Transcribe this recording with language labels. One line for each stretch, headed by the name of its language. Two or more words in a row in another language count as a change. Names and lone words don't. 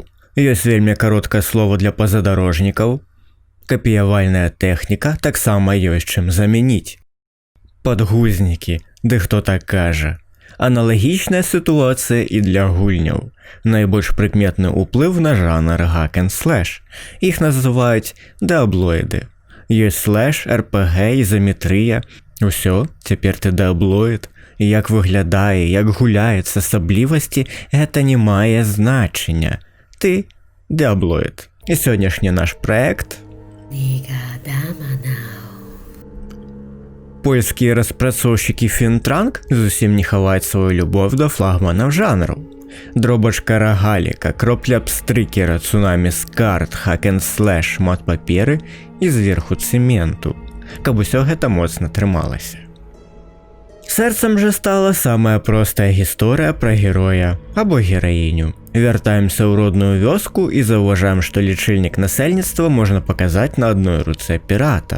Belarusian: Ёсць вельмі кароткае слово для пазадарожнікаў. Капіявальная тэхніка таксама ёсць чым замяніць. Падгузнікі, ды хто так кажа. Аналагічная сітуацыя і для гульняў. Найбольш прыкметны ўплыў на жанр
English: hack and slash.
Belarusian: Іх называюць дыаблоіды. Ёсць слэш, РПГ, ізаметрыя. Усё, цяпер ты дыаблоід. Як выглядае, як гуляецца, асаблівасці, гэта не мае значення. Ты дыаблоід. І сённяшні наш праект польскія распрацоўшчыкі Фінтранк зусім не хаваюць сваю любоў да флагманаў жанраў. Дробачка рагаліка, кропля абстрыкера, цунамі з карт,
English: hack and slash,
Belarusian: шмат паперы і зверху цэменту, каб усё гэта моцна трымалася. Сэрцам жа стала самая простая гісторыя пра героя або гераіню. Вяртаемся ў родную вёску і заўважаем, што лічыльнік насельніцтва можна паказаць на адной руцэ пірата.